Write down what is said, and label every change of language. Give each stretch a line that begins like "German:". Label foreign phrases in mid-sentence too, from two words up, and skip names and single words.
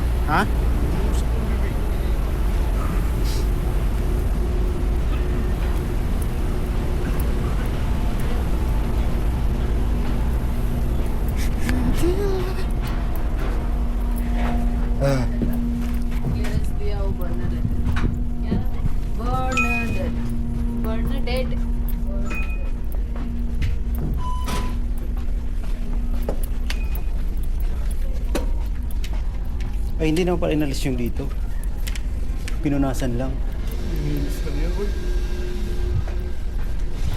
Hindi: Ha? Ah. Clearance दिया वो Bernadette. क्या नाम है? Bernadette. Bernadette.
Filipino: Ay, hindi naman pala inalis yung dito. Pinunasan lang. Inis ka niya, boy.